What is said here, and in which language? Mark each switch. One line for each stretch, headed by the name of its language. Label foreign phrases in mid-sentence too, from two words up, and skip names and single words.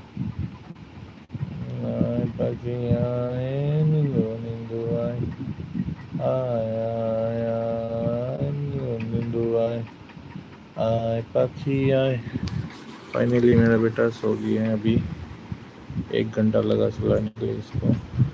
Odia: आय पखी आय, निंदु निंदु आय, आय आय आय, निंदु निंदु आय, आय पखी आय।
Hindi: फाइनली मेरा बेटा सो गया है, अभी 1 घंटा लगा सुलाने के लिए इसको।